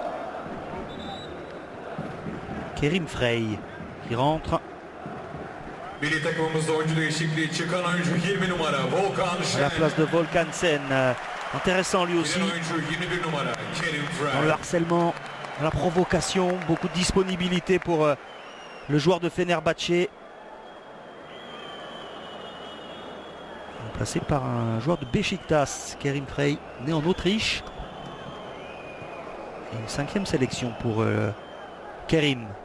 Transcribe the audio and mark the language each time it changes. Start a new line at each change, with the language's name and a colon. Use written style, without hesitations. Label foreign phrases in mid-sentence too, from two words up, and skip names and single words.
French: Kerim Frey qui rentre.
Turkish: Milli takımımızda oyuncu değişikliği çıkan oyuncu 20 numara Volkan
French: À la
Turkish: Şen.
French: place de Volkan Sen. Intéressant lui aussi.
Turkish: Giren oyuncu 21 numara Kerim
French: Dans le
Turkish: Frey.
French: harcèlement, dans la provocation, beaucoup de disponibilité pour le joueur de Fenerbahçe. Remplacé par un joueur de Beşiktaş, Kerim Frey, né en Autriche. Et une 5e sélection pour Kerim.